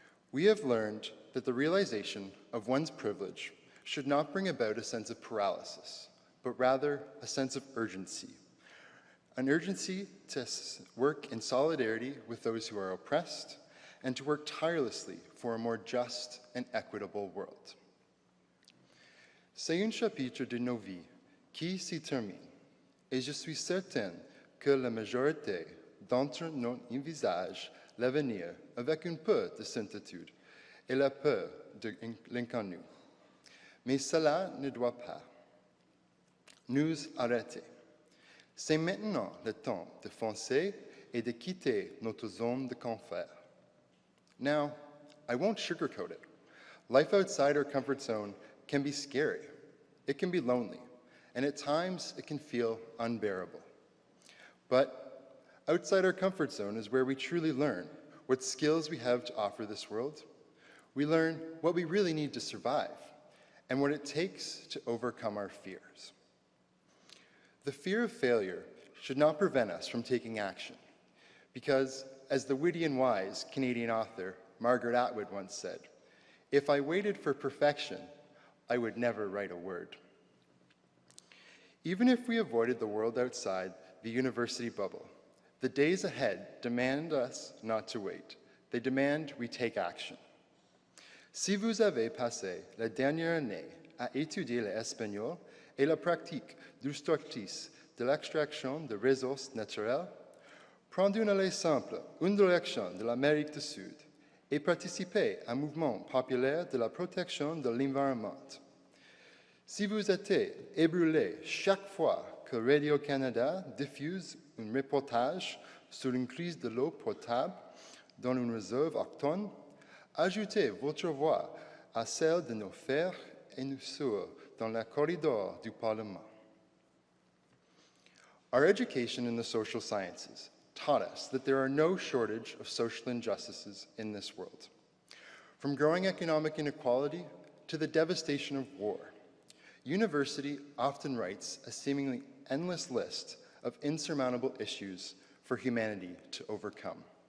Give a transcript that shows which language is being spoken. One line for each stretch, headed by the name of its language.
English: We have learned that the realization of one's privilege should not bring about a sense of paralysis, but rather a sense of urgency. An urgency to work in solidarity with those who are oppressed and to work tirelessly for a more just and equitable world.
French: C'est un chapitre de nos vies qui s'y termine, et je suis certain que la majorité d'entre nous envisage l'avenir avec un peu de certitude et la peur de l'inconnu. Mais cela ne doit pas nous arrêter. C'est maintenant le temps de foncer et de quitter notre zone de confort.
English: Now, I won't sugarcoat it. Life outside our comfort zone can be scary. it can be lonely, and at times it can feel unbearable. But outside our comfort zone is where we truly learn what skills we have to offer this world. We learn what we really need to survive and what it takes to overcome our fears. The fear of failure should not prevent us from taking action, because, as the witty and wise Canadian author Margaret Atwood once said, "If I waited for perfection, I would never write a word." Even if we avoided the world outside the university bubble, the days ahead demand us not to wait. They demand we take action.
French: Si vous avez passé la dernière année à étudier l'espagnol et la pratique du stortis de l'extraction de ressources naturelles, prendre une allée simple, une direction de l'Amérique du Sud et participer à un mouvement populaire de la protection de l'environnement. Si vous êtes ébranlé chaque fois que Radio-Canada diffuse un reportage sur une crise de l'eau potable dans une réserve autochtone, ajoutez votre voix à celle de nos frères et nos sœurs dans le corridor du Parlement.
English: Our education in the social sciences taught us that there are no shortage of social injustices in this world. From growing economic inequality to the devastation of war, university often writes a seemingly endless list of insurmountable issues for humanity to overcome.